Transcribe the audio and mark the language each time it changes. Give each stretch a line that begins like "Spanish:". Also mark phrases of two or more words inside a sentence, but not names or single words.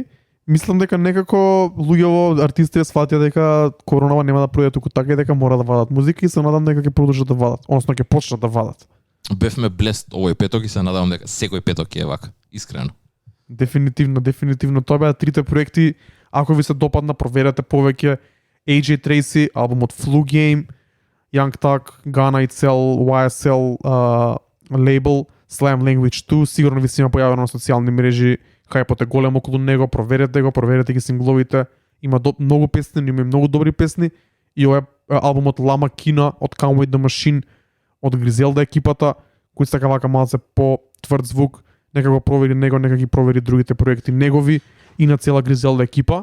Macedonian: Мислам дека некако луѓето артисти сватија дека коронава нема да пројде туку така и дека мора да вадат музика, и се надам дека ќе продолжат да вадат, односно ќе почнат да вадат. Бевме блест овој петок и се надевам дека секој петок е вака, искрено. Дефинитивно тоа беа трите проекти. Ако ви се допадна, проверете повеќе. AJ Tracey, албумот Flu Game, Young Thug, Ghana Itself, YSL лейбл, Slime Language 2, сигурно ви се има појавено на социјални мрежи, хајпот е голем околу него, проверете ги сингловите има многу песни, има и многу добри песни и овој албумот Lama Kina од Conway the Machine од Griselda екипата, кој сака вака малце по тврд звук, нека го провери него, нека ги провери другите проекти негови и на цела Griselda екипа.